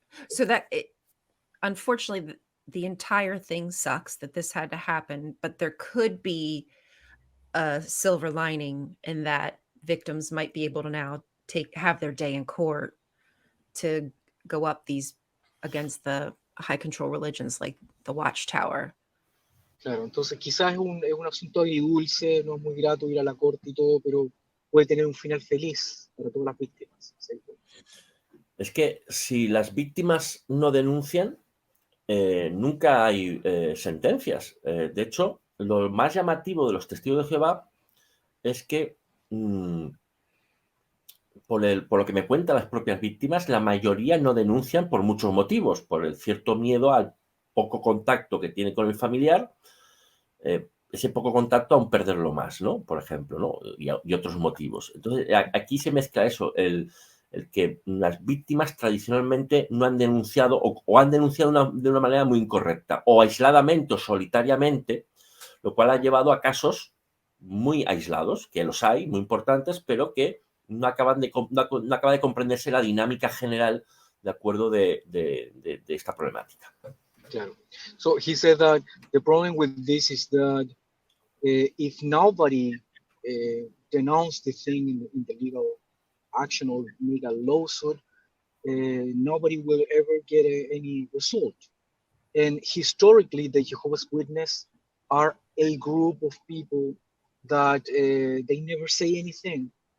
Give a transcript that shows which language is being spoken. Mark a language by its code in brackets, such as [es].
[en] So unfortunately, the entire thing sucks that this had to happen, but there could be a silver lining in that victims might be able to now have their day in court to go up these against the high control religions like the Watchtower. [es] Claro, entonces quizás es un asunto agridulce, no es muy grato ir a la corte y todo, pero puede tener un final feliz para todas las víctimas. ¿Sí? Es que si las víctimas no denuncian, nunca hay sentencias. De hecho, lo más llamativo de los testigos de Jehová es que, por lo que me cuentan las propias víctimas, la mayoría no denuncian por muchos motivos, por el cierto miedo al poco contacto que tiene con el familiar, ese poco contacto aún perderlo más, ¿no? Por ejemplo, ¿no? Y otros motivos. Entonces, aquí se mezcla eso, el que las víctimas tradicionalmente no han denunciado o han denunciado de una manera muy incorrecta, o aisladamente o solitariamente, lo cual ha llevado a casos muy aislados, que los hay, muy importantes, pero que no acaba de comprenderse la dinámica general de acuerdo de esta problemática. Claro. [en] So he said that the problem with this is that if nobody denounce the thing in the legal action or make a lawsuit, nobody will ever get any result. And historically, the Jehovah's Witnesses are a group of people that they never say anything.